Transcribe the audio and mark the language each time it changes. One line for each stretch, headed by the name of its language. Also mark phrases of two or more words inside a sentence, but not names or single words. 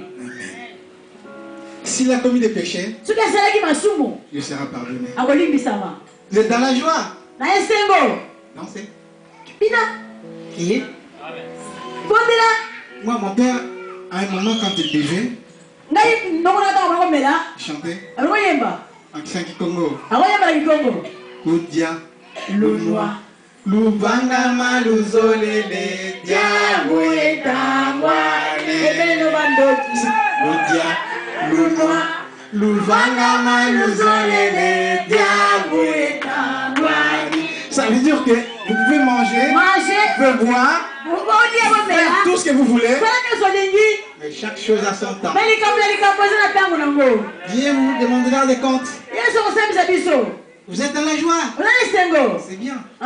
French: S'il a commis des péchés, il lui sera pardonné. Vous êtes dans la joie? Dansez. Qui est? Moi, mon père, à un moment, quand il buvait, il chantait en Kisangi Congo.
Kongo: Kudia, Lunwa, Lubanga Maluzolele, Diabo etangwane. Kudia, Lunwa, Lubanga Maluzolele, Diabo etangwane.
French: Ça veut dire que vous pouvez manger, vous pouvez boire, faire tout ce que vous voulez. Mais chaque chose a son temps. Dieu vous demandera des comptes. Vous êtes dans la joie. C'est bien.